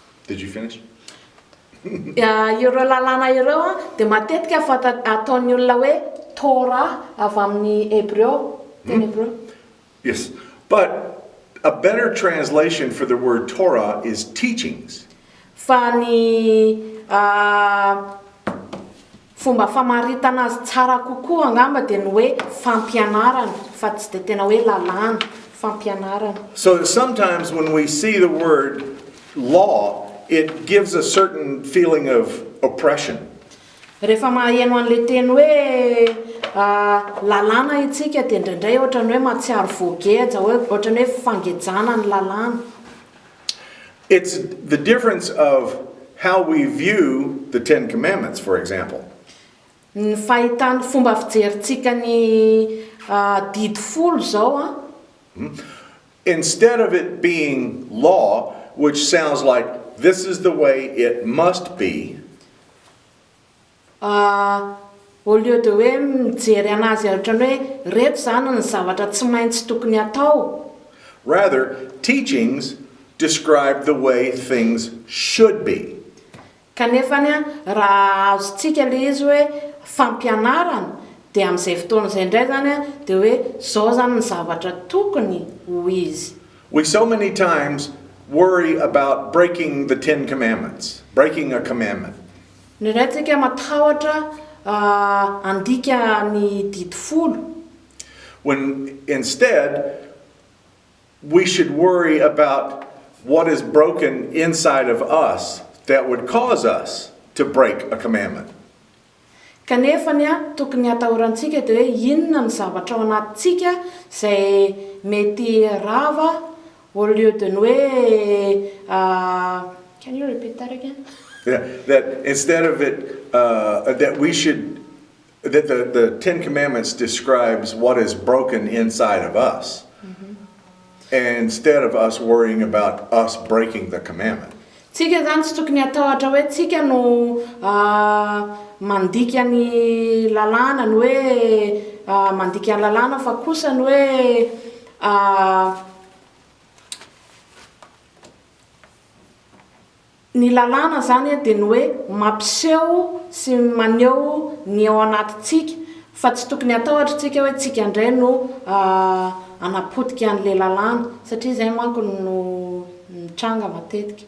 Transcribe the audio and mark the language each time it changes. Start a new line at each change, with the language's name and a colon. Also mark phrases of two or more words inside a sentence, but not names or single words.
English: Did you finish?
Malagasy: Ireo lalàna ireo dia matetika ataon'ny olona hoe Torah avy amin'ny Hébreu, teny Hébreu.
English: Yes, but a better translation for the word Torah is teachings.
Malagasy: Fa ny fomba famaritana azy tsara kokoa angamba dia ny hoe fampianarana fa tsy dia tena hoe lalàna, fampianarana.
English: So sometimes when we see the word law, it gives a certain feeling of oppression.
Malagasy: Rehefa maheno an'le teny hoe lalàna itsika dia indraindray ohatrany hoe matsiaro voageja, ohatrany hoe fangejana ny lalàna.
English: It's the difference of how we view the Ten Commandments, for example.
Malagasy: Ny fahitany fomba fijerintsika ny didy folo zao
English: Instead of it being law, which sounds like this is the way it must be,
French: au lieu de
Malagasy: hoe mijery anazy ohatrany hoe reto zany ny zavatra tsy maintsy tokony atao.
English: rather, teachings describe the way things should be.
Malagasy: Kanefany raha azontsika le izy hoe fampianarana dia amin'izay fotoana izay indray zany dia hoe zao zany ny zavatra tokony ho izy.
English: We so many times worry about breaking the Ten Commandments, breaking a commandment.
Malagasy: Indray tsika matahotra andika ny didy folo.
English: When instead, we should worry about what is broken inside of us that would cause us to break a commandment.
Malagasy: Kanefany tokony atahorantsika dia hoe inona ny zavatra ao anatintsika izay mety rava
French: au lieu de
Malagasy: ny hoe
English: can you repeat that again? Yeah, that instead of it, that we should, that the Ten Commandments describes what is broken inside of us, instead of us worrying about us breaking the commandment.
Malagasy: Tsika zany tsy tokony atahotra hoe tsika no mandika ny lalàna, ny hoe mandika ny lalàna fa kosa ny hoe ny lalàna zany dia ny hoe mampiseho sy maneho ny ao anatintsika fa tsy tokony atahotra tsika hoe tsika indray no anapotika an'le lalàna satria izay manko no mitranga matetika.